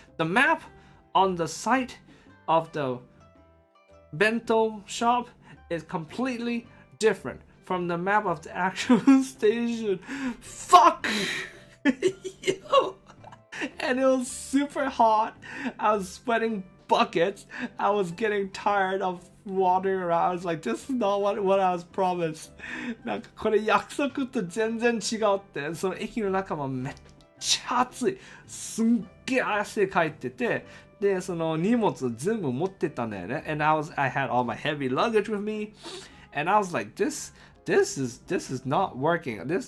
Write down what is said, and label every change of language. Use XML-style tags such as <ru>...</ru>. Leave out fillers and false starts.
<en>The map on the site of the bento shop is completely different from the map of the actual station. Fuck! Yo! And it was super hot. I was sweating buckets. I was getting tired of wandering around. I was like, this is not what I was promised.</en> <ja>なんかこれ約束と全然違うって。その駅の中もめっちゃ暑い。すんげえ汗かいてて。で、その荷物全部持ってたんだよね。</ja> <en>And I had all my heavy luggage with me. And I was like, this is not working.</en>